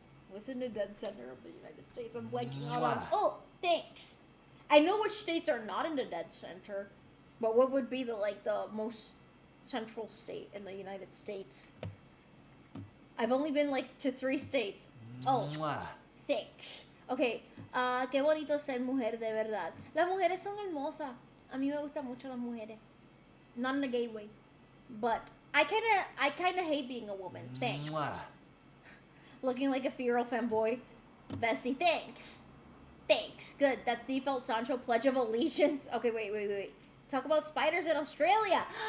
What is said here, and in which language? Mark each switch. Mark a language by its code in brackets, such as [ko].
[en] What's in the dead center of the United States? I'm blanking out on. Oh, thanks. I know which states are not in the dead center, but what would be the most central state in the United States? I've only been to 3 states. Oh, thanks. [es] Okay, qué bonito ser mujer de verdad. Las mujeres son hermosas. A mí me gustan mucho las mujeres. [en] Not in a gay way, but I kinda hate being a woman. Thanks. Looking like a feral femboy. Bessie, thanks. Thanks. Good. That's default Sancho Pledge of Allegiance. Okay, wait. Talk about spiders in Australia.